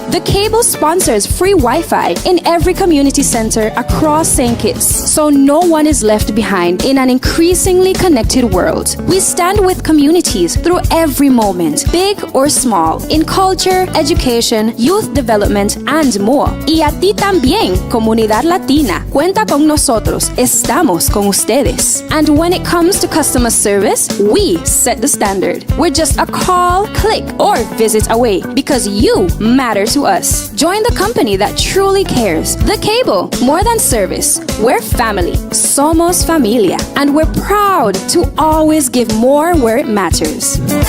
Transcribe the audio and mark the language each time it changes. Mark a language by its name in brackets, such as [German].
[English] The Cable sponsors free Wi-Fi in every community center across St. Kitts, so no one is left behind in an increasingly connected world. We stand with communities through every moment, big or small, in culture, education, youth development, and more. [Spanish] Y a ti también, comunidad latina, cuenta con nosotros, estamos con ustedes. [English] And when it comes to customer service, we set the standard. We're just a call, click, or visit away because you matter to us. Join the company that truly cares. The Cable, more than service. We're family. [Spanish] Somos familia. [English] And we're proud to always give more where it matters.